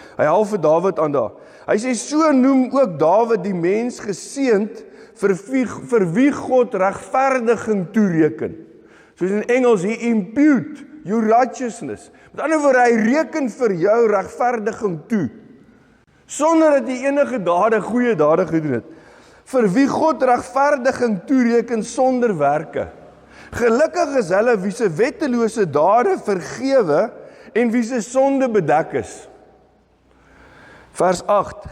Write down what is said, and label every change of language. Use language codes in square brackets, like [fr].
[af] Hy haal vir Dawid aan daar. Hy sê so noem ook Dawid die mens geseënd vir wie God regverdiging toereken. Soos in Engels, [en] he impute your righteousness. [af] Met ander woorde, hy reken vir jou regverdiging toe, sonder dat jy enige goeie dade gedoen het. Vir wie God regverdiging toereken sonder werke. Gelukkig is hulle wie se wettelose dade vergewe en wie se sonde bedek is. Vers 8.